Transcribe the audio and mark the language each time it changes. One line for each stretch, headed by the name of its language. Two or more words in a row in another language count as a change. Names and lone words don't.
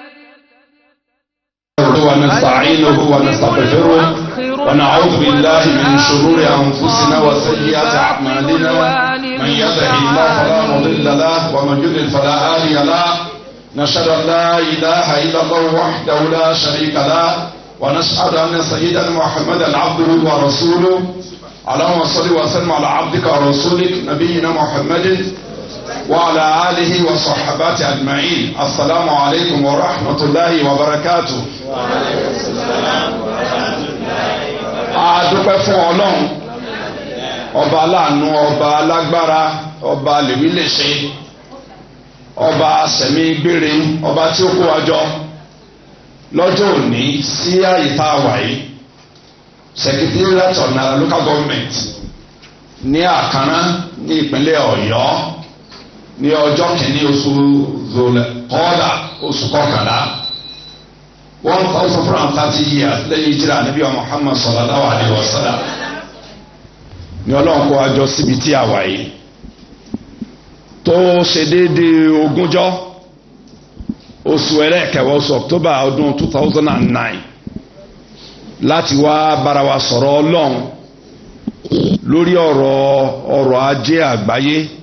Arabic: ونستعينه ونستغفره ونعوذ بالله من شرور أنفسنا وسيئات أعمالنا من يهده الله فلا مضل له ومن يضلل فلا هادي له نشهد أن لا إله إلا الله وحده لا شريك له ونشهد أن سيدنا محمدا عبده ورسوله اللهم صل وسلم على عبدك ورسولك نبينا محمد وعلى آله وصحبه أجمعين. السلام عليكم ورحمة الله وبركاته. وعليكم السلام ورحمة الله وبركاته.
Yoruba: adúpẹ́ fún Ọlọ́run ọba aláàánú ọba alágbára ọba lèmi lè ṣe ọba sẹ̀mí gbére ọba tí ó kó wa jọ lọ́jọ́ òní sí àyè tá a wà yìí Secretariat ọ̀nà
English: local government
Yoruba: ní Àkàrà ní ìpínlẹ̀ Ọ̀yọ́ ní ọjọ́ kìíní oṣù Zul-Qa'da oṣù kọkànlá 1430 years lẹ́yìn ìjìrà Ànábì Muhammad
Arabic: صلى الله عليه وسلم
Yoruba: ní Ọlọ́run kó wa jọ síbi tí a wà yìí tó ṣe déédéé ogúnjọ́ oṣù ẹlẹ́ẹ̀kẹwàá oṣù October ọdún 2009 láti wá bára wa sọ̀rọ̀ Ọlọ́run lórí ọ̀rọ̀ ajé àgbáyé